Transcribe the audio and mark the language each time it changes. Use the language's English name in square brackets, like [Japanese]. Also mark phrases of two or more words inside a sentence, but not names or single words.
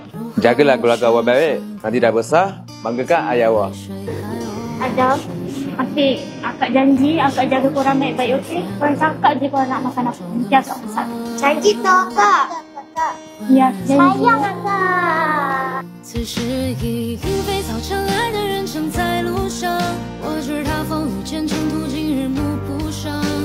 [Malay] Jagalah keluarga awak baik. Nanti dah besar, banggakan ayah awak. Adam, Afiq, akak janji akak jaga korang baik-baik, okey? Korang cakap je korang nak makan apa. Nanti akak pesan. Janji tau kak. Ya, janji. Sayang akak. [Chinese] 此时已莺飞草长，爱的人正在路上。我知他风雨兼程途，今日暮不赏。